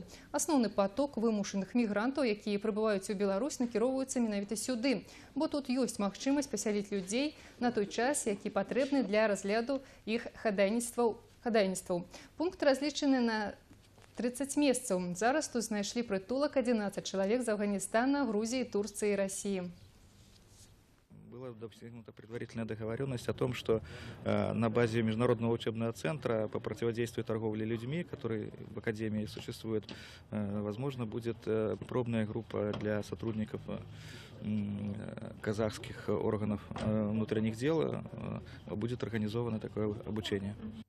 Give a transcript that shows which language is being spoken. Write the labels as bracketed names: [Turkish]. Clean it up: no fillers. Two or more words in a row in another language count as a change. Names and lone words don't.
[Belarusian] Асноўны поток вымушаных мігрантаў, якія прыбываюць у Беларусь, накіроўваюцца менавіта сюды, бо тут ёсць магчымасць пасяліць людзей на той час, які патрэбны для разгляду іх хадайніцтваў. Пункт разлічаны на 30 месцаў. Зараз тут знайшлі прытулак 11 чалавек з Афганістана, Грузии, Турции и России. [Russian] Была достигнута предварительная договоренность о том, что на базе Международного учебного центра по противодействию торговле людьми, который в Академии существует, возможно, будет пробная группа для сотрудников казахских органов внутренних дел, будет организовано такое обучение.